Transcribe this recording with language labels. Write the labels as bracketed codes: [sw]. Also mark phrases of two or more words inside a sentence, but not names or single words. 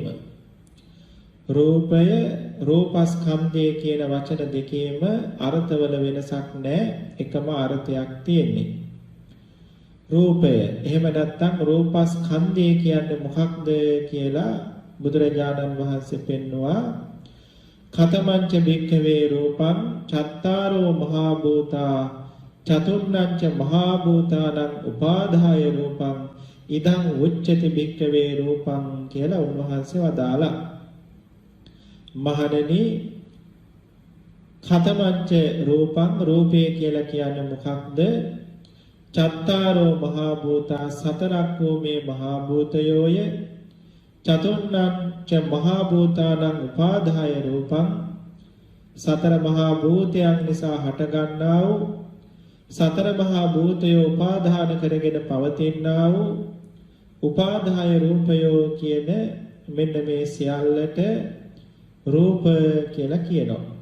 [si] රූපය, රූපස්කන්ධය කියන වචන දෙකේම අර්ථවල වෙනසක් නැහැ. එකම අර්ථයක් තියෙන්නේ. රූපය. එහෙම නැත්නම් රූපස්කන්ධය කියන්නේ මොකක්ද කියලා බුදුරජාණන් වහන්සේ පෙන්වුවා. [pi] කතමංච භික්ඛවේ රූපං චත්තාරෝ මහා භූතා චතුර්ණංච මහා භූතානං උපාදාය රූපං ඉදං උච්චති භික්ඛවේ රූපං [si] කියලා උන්වහන්සේ වදාලා. මහණෙනි, [pi] කතමංච රූපං, [si] රූපය කියලා කියන්නේ මොකක්ද? [pi] චත්තාරෝ මහා භූතා, [si] සතරක් වූ මේ මහා භූතයෝය. [pi] චතුර්ණංච මහා භූතානං උපාදාය රූපං, [si] සතර මහා භූතයන් නිසා හටගන්නා වූ, සතර මහා භූතයෝ උපාදාන කරගෙන පවතිනා වූ උපාදාය රූපයෝ කියන මෙන්න මේ සියල්ලට රූප කියලා කියනවා.